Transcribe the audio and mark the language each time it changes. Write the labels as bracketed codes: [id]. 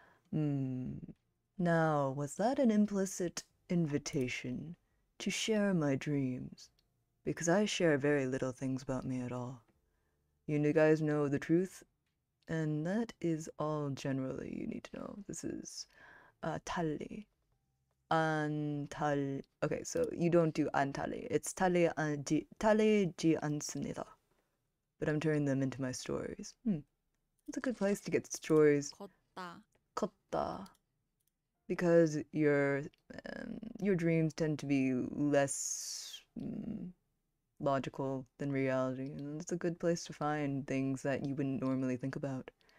[en] Now, was that an implicit invitation to share my dreams? Because I share very little things about me at all. You guys know the truth, and that is all generally you need to know. This is 달리. Okay, so you don't do 안달리. It's [ko] 달리지 않습니다. [en] But I'm turning them into my stories. It's a good place to get stories. [ko] 걷다. 컸다. [en] Because your dreams tend to be less logical than reality, and it's a good place to find things that you wouldn't normally think about.